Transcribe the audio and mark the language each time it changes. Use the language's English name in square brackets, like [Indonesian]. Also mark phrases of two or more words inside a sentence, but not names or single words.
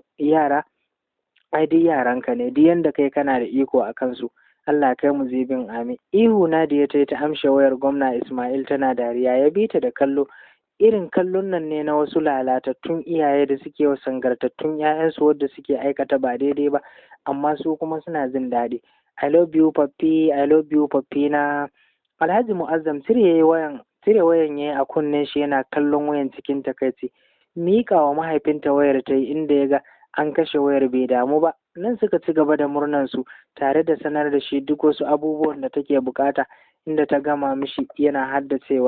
[Hausa] Yara, ai duk yaranka ne, duk yanda kai kana da iko a kansu. Allah kai mu zibin, amin." Ihu Nadiya ta yi ta amshe wayar gwamna Ismail tana dariya, ya bi ta da kallo. Irin kallon nan ne na wasu lalatattun iyaye da suke wa sangartattun 'ya'yansu wadda suke aikata ba daidai ba, amma su kuma suna jin daɗi. [English] "I love you papi, I love you papi na." [Hausa] Alhaji Mu'azzam cire wayan yayi a kunnen shi, yana kallon wayan cikin takaici. Miƙa wa mahaifinta wayar ta yi, inda ya ga an kashe wayar bai damu ba. Nan suka ci gaba da murnan su tare da sanar da shi duk wasu abubuwan da take bukata, inda ta gama mishi yana haddacewa.